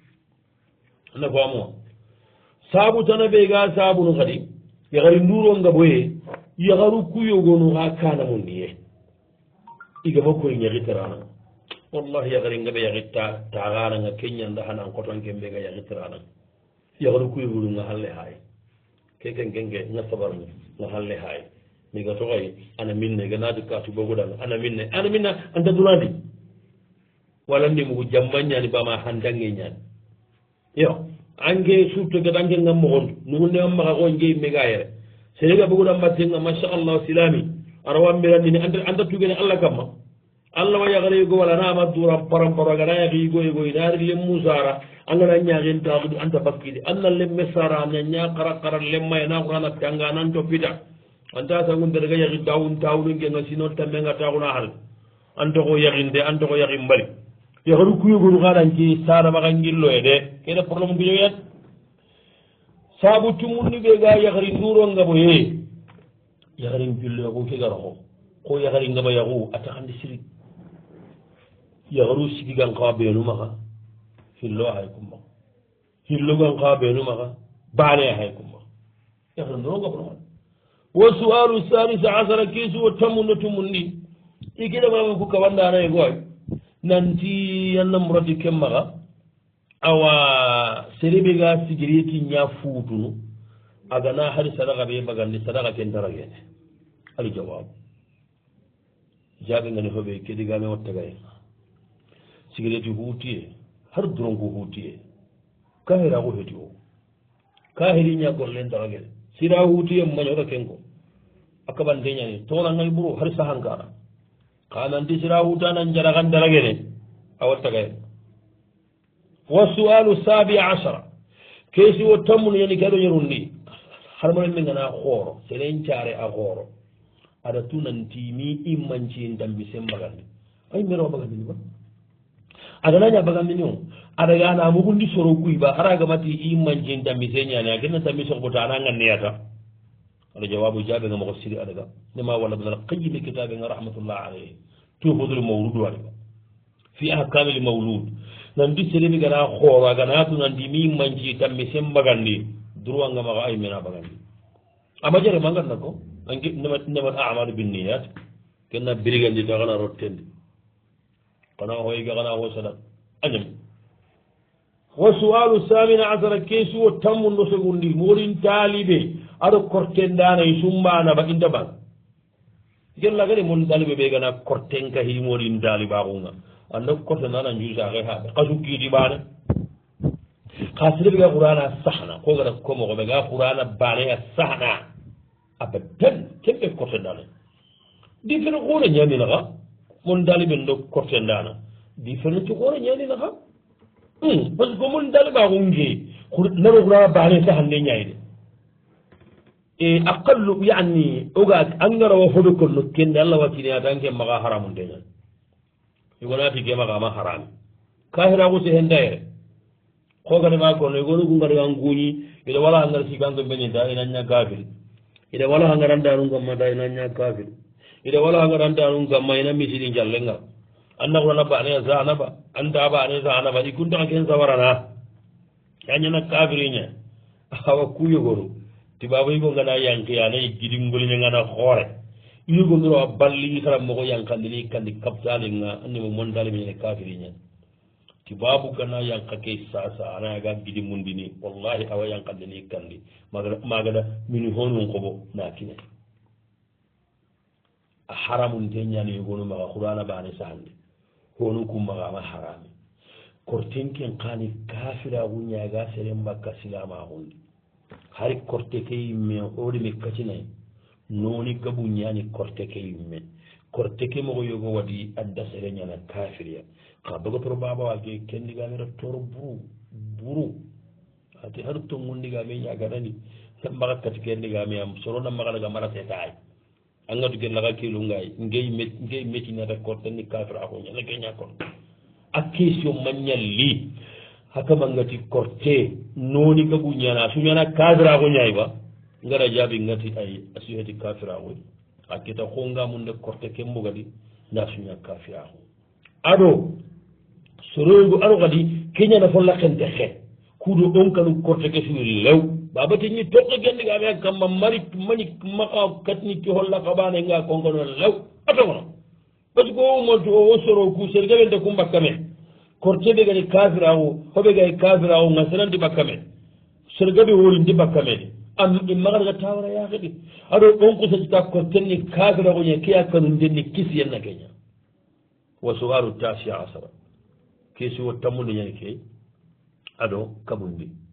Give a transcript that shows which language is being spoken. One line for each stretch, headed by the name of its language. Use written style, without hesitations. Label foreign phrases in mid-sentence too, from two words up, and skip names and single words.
Soninke: anda famuwa saabu tana ɓe ga saabunu kadi yagari nduro ngaboye yagaru kuyogonu ha kanamundiye igama koye ñaxiterana wallahi yagari ngaɓe yaxitta taxaranga keñanda hanan kotonke mbega yaxitirana yagaru kuyogonu nga halle haye keke nga sabarnga nga halle haye mi ga toxoy ana minne ganati katu bogudan ana minne anta durandi wala ndimugu jammañani bama handange ñani yo ange surtout gada ange ngam moxontu nugunne am maxa xo nge mega yere senega bogudan mbattenga machallah silami ara wambirandini anta tugene allah kamma allah wa yaxareygo wala nama dura paramparo gana yaxi yigoyegoy naari lem musara angana ñaxin taxudu anta bakkidi anna lemme sara na ña xara xara lemmaye na xurana tanga nan toppita anta sangunderega yaxi tawun tawunu ngenga sino tammenga taxuna xal antoxo yaxinde antoxo yaxin mbali yaxaru kuyogonu xaɗanci saramaxa ngilloye de kene problème kuyoyat sabu tumundi ɓega yaxari ndurongabo ye yaxarin julleexu ke garaxo ko yaxari ngaba yaxu a taxandi siri yaxaru sigigan xa ɓeenu maxa hillo a xay kummaxa hillogan xa ɓeenu maxa baane a xay kummaxa yaxari ndurongabo noxon wa
Arabic: سؤال ثالث عشر
Soninke: kesuwo tamundo tumundi i kedamama ku kawandanaye gooy nanti yanna murati ken maxa awa serebe ga sigiriyeti ña fuutunu agana hari sadaka ɓe bagandi sadaka ken daragene ali jawabu jaɓe ngani hoɓe kedigame wattagaye sigiriyeti huutiye har duronko huutiye kahiraku heti o kahiri ña gollen daragene sira huutiye mañoto kenko a kaɓanteñani tonangay ɓuro har sahankara kananti sira hutanan jaragan daragene a wattagaye wa
Arabic: سؤال سابع عشر
Soninke: keesi wo tammunu yani keɗo ñerundi harmonen min gana xooro senen care a xooro aɗa tunantimi immancin dambi sen bagandi ay mero bagandini ba aganaña bagandini o aɗa gana mugundi soro kuy ba haragamati immancin dambi se ñani a kenna dambi sohbota ana nganneyata aɗa jawabu jaɓe nga moko siri aɗaga nema walla banal qayime kitabe nga
Arabic: رحمة الله عليه
Soninke: tuhudul mawlud waɗa fi ahkamil mawlud nandi seremi gana xooro agana tunandi mi immanci dambi sen bagandi droit nga maxa ay mena bagandi ama jare manganna ko
Arabic: إنما الأعمال بالنيات
Soninke: kenna birigandi ta xana rottendi xana xoyga xana xo sadat a ñam wa
Arabic: سؤال ثامن عشر
Soninke: kesuwo tammundo segundi moɗin taliɓe aɗo kortendanayi sumbana ba inta ban gellagani mon taliɓe ɓe gana korten kahi moɗin taliɓaxunga anda kortendana jusaxe haɓe xa sukkiiti ɓane xa sireɓe ga qurana saxna ko gata komoxoɓe ga qurana baneya saxna abadan kemɓe kortendana di fene xoore ñaninaxa mon taliɓen do kortendana di fene ti xoore ñaninaxa
French: parce que
Soninke: mon taliɓaxunge naro qurana bane saxande ñayde e aqallu yani oga angarawa hoɓe konno kende allah wakineyatan ke maxa haramunteñan igonati ke maxa ma harami kahiraxu se hen dayere xoganema kono igonu gungarga nguñi ida wala hangar sikanto mbeñenta ina ña kafiri ida wala hangarandanu gammata ina ña kafiri ida wala hangarandanu gamma ina misiri jallenga anna kurana baneya sanaba anta bane sanaba i kuntaxa ken sawarana yañana kafiri ña awa kuyogonu tibaba yigo ngana yankiyana i gidingoliñangana xoore yigondiro a balli karam mogo yankandini kandi kaptalinga annimo montalimeñene kafiri ña tibabu gana yanka ke sasa anayaga gidi mundini wallahi awa yankandini kandi magada mini honun kobo nakine a haramunte ñani yogonu maga qur'ana bane sahande honu kummaga ama harami kortenken kani kafiragu ñaga seren bakka silama hundi hari korte ke yimme oɗimi kacinayi noni gabu ñani korte ke yimme korte ke mogo yogo waɗi adda sere ñana kafiriya ka dogotoro baba wage kendigamira toro buru ati har tongundigame ñaganani maga kati kendigame am sorona maganaga marateta ay angatu ke laga kilungay ngey métinata korteni kafira ako ñana ke ñakon a question mañalli hakamangati korte noni gabu ñana suñana kafira ako ñay ba ngara jaabi ngati ay asuyati kafira ako a kita hongamunde korte ke mbogadi nda suña kafira ako aɗo soroygo aɗo kadi keñana fo lakkente xe kuuɗo on kanu korte ke suwi lew babateñi toqe gendigame a kamma mari mañi maqa katni ki holla kaɓane nga konkono lew atogono
French: par ce que
Soninke: o montu o soro ku ser gaɓente ku mbakka men korte ɓe gani kafira o hoɓe gay kafira o nga senanti ɓakka men ser gaɓe wolindi ɓakka men am immaga tawara ya gadi ado on ko sa ko tenni kafira ko kiya kanu denni kisi yanna kenya wa
Arabic: سؤال تاسع عشر
Soninke: kesi wo tamudu nyani ke ado kabundi